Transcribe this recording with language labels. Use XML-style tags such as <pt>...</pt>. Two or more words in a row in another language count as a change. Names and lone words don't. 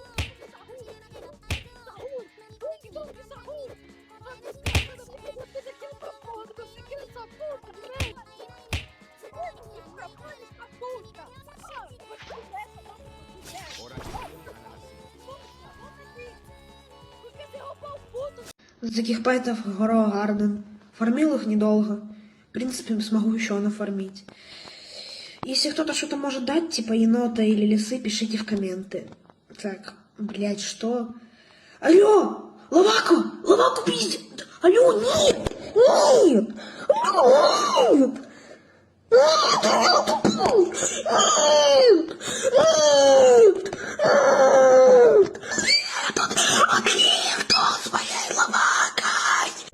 <pt>Saúl! Bung, Saúl! Ah, me escapa, eu vou ter aqui uma porra do meu segredo, essa puta de merda! Segura, filho da mãe, essa puta! Ah, eu vou te dar essa Por que você roubou o puto?</pt> <ru>С таких пайтов Grow Garden. Фармил их недолго. В принципе, смогу еще нафармить. Если кто-то что-то может дать, типа енота или лисы, пишите в комменты. Так, блять, что? Алло! Лаваку! Лаваку пиздит! Алло, нет! Нет! Алло, нет! Нет! Нет! Нет! А кто с моей лавакой?</ru>